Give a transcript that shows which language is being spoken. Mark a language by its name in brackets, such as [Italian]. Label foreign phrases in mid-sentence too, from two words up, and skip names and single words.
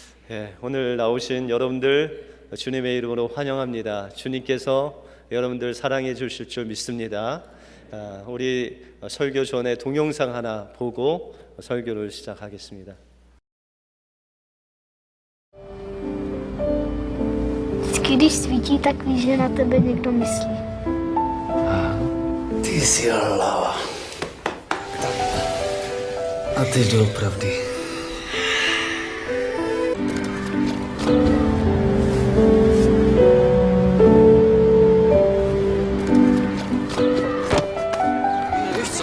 [Korean] 오늘 나오신 여러분들 주님의 이름으로 환영합니다. 주님께서 여러분들 사랑해 주실 줄 믿습니다. 우리 설교 전에 동영상 하나 보고 설교를 시작하겠습니다. [Czech] Když svítí, tak víš, že na tebe někdo myslí. Ty jsi hlava. A ty doopravdy. Víš co?